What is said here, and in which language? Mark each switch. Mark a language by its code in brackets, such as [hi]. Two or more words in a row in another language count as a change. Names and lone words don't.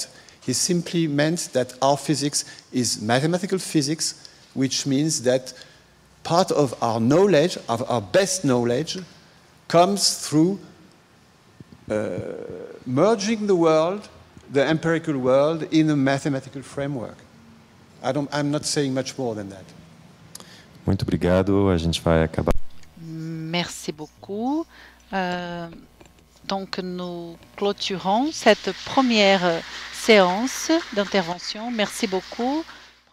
[en] He simply meant that our physics is mathematical physics, which means that part of our knowledge, of our best knowledge, comes through merging the world, the empirical world, in a mathematical framework. I'm not saying much more than that. [pt] Muito obrigado. A gente vai acabar. [fr] Merci beaucoup. Donc, nous clôturons cette première séance d'intervention. Merci beaucoup.